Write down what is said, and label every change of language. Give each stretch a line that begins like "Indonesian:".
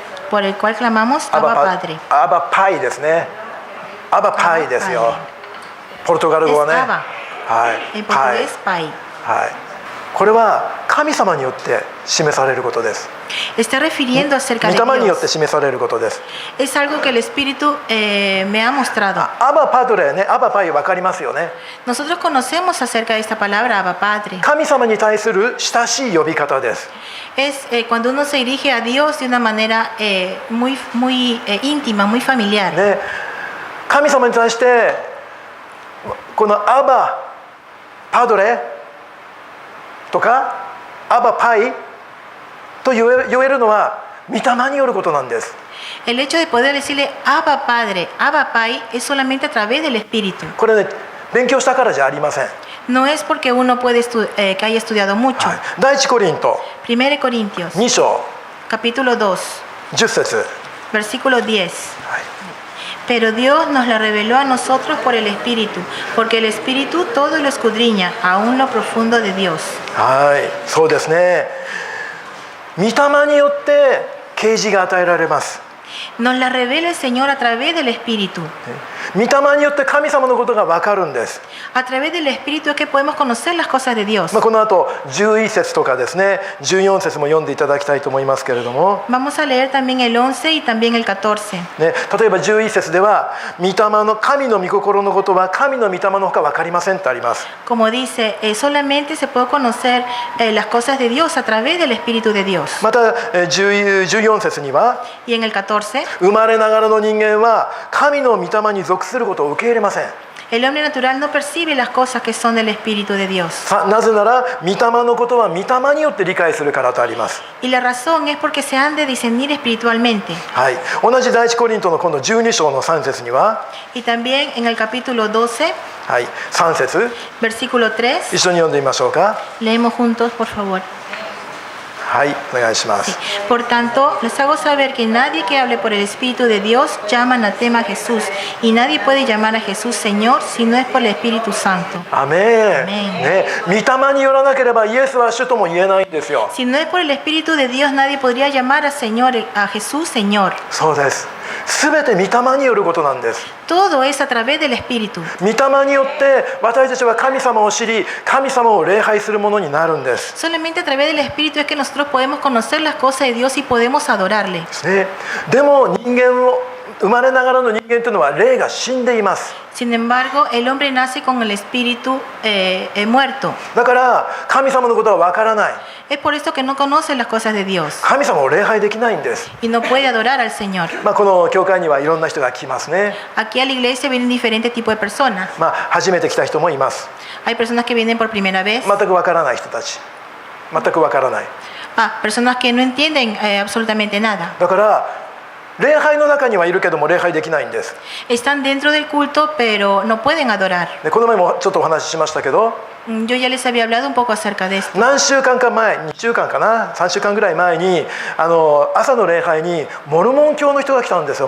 Spanish: por el cual clamamos ア Abba バ Padre.
Japanese: アバパイですね。アバパイですよ。ポルトガル語はね。
Spanish: Es Abba.
Japanese: はい。
Spanish: En
Japanese: パイ。
Spanish: portugués, Pai.
Japanese: はい。これは神様によって示されることです。
Spanish: Está refiriendo acerca
Japanese: 御
Spanish: de
Japanese: 霊によって
Spanish: Dios.
Japanese: 示されることです。
Spanish: Es algo que el Espíritu me ha mostrado.
Japanese: アバパドレね、アバパイわかりますよね。
Spanish: Nosotros conocemos acerca de esta palabra, Abba Padre.
Japanese: 神様に対する親しい呼び方です。
Spanish: Es cuando uno se dirige a Dios de una manera muy íntima, muy familiar.
Japanese: ね、神様に対してこのアバパドレとかアバパイと言えるのは御霊によることなんです。
Spanish: El hecho de poder decirle Abba Padre, Abba Pai, es solamente a través del Espíritu.
Japanese: これね、勉強したからじゃありません。
Spanish: No es porque uno puede que haya estudiado mucho.
Japanese: はい、第一コリント
Spanish: 1 Corintios,
Japanese: 2章
Spanish: capítulo 2,
Japanese: 10節、
Spanish: versículo 10.
Japanese: はい、
Spanish: Pero Dios nos la reveló a nosotros por el Espíritu, porque el Espíritu todo lo escudriña, aún lo profundo de Dios.
Japanese: はい、そうですね。御霊によって啓示が与えられます。
Spanish: Nos la revela el Señor a través del Espíritu.
Japanese: 御霊によって神様のことが分かるんです。
Spanish: A través del Espíritu es que podemos conocer las cosas de Dios.
Japanese: この後11節とかですね、14節も読んでいただきたいと思いますけれども、
Spanish: Vamos a leer también el 11 y también el 14.
Japanese: ね、例えば11節では御霊の神の御心のことは神の御霊のほか分かりませんってあります。
Spanish: Como dice, solamente se puede conocer las cosas de Dios a través del Espíritu de Dios.
Japanese: また14節には
Spanish: Y en el 14,
Japanese: 生まれながらの人間は神の御霊に属することを受け入れません。
Spanish: el hombre natural no percibe las cosas que son del Espíritu de Dios.
Japanese: なぜなら御霊のことは御霊によって理解するからとあります。
Spanish: Y la razón es porque se han de discernir espiritualmente.
Japanese: はい、同じ第一コリントの今度12章の3節には、
Spanish: Y también en el capítulo 12,
Japanese: はい、3節
Spanish: versículo 3,
Japanese: 一緒に読んでみましょうか。
Spanish: leemos juntos, por favor.
Japanese: はい、お願いします。
Spanish: Por tanto, les hago saber que nadie que hable por el Espíritu de Dios llama anatema a Jesús, y nadie puede llamar a Jesús Señor si no es por el Espíritu Santo.
Japanese: アメン。アメンね、御霊によらなければイエスは主とも言えないんですよ。
Spanish: Si no es por el Espíritu de Dios, nadie podría llamar a Jesús Señor.
Japanese: そうです。すべて御霊によることなんです。
Spanish: Todo es a través del Espíritu.
Japanese: 御霊によって私たちは神様を知り、神様を礼拝するものになるんです。
Spanish: Solamente a través del Espíritu es que nosotros podemos conocer las cosas de Dios y podemos adorarle.
Japanese: ね、でも人間を生まれながらの人間というのは霊が死んでいます。
Spanish: Sin embargo, el hombre nace con el espíritu muerto.
Japanese: だから神様のことはわからない。
Spanish: Es por esto que no conoce las cosas de Dios
Japanese: 神様を礼拝できないんです。
Spanish: y no puede adorar al Señor.
Japanese: この教会にはいろんな人が来ますね。
Spanish: Aquí a la iglesia vienen diferentes tipos de personas.
Japanese: 初めて来た人もいます。
Spanish: Hay personas que vienen por primera vez.
Japanese: 全くわからない人たち。全くわからない。
Spanish: Personas que no entienden absolutamente nada.
Japanese: だから礼拝の中にはいるけども礼拝できないんです。
Spanish: Están dentro del culto, pero no pueden adorar.
Japanese: でこの前もちょっとお話ししましたけど、
Spanish: Yo ya les había hablado un poco acerca de esto.
Japanese: 何週間か前、2週間かな、3週間ぐらい前に朝の礼拝にモルモン教の人が来たんですよ。